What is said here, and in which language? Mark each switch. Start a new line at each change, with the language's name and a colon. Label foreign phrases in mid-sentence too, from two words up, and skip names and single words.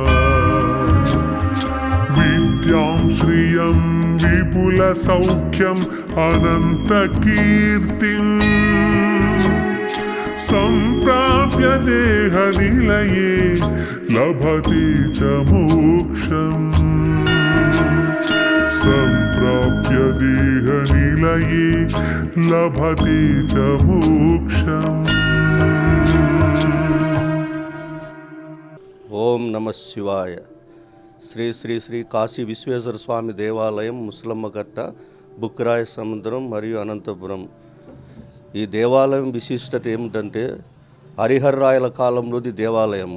Sanskrit: विद्यां श्रियं विपुलसौख्यम् अनन्तकीर्तिम् सम्प्राप्य देहनिलये लभते च मोक्षम् सम्प्राप्य देहनिलये लभते च मोक्षम्। ఓం నమ శివాయ.
Telugu: శ్రీ శ్రీ శ్రీ కాశీ విశ్వేశ్వర స్వామి దేవాలయం, ముసలమ్మకట్ట, బుక్రాయ సముద్రం మరియు అనంతపురం. ఈ దేవాలయం విశిష్టత ఏమిటంటే హరిహర్రాయల కాలంలోది దేవాలయము.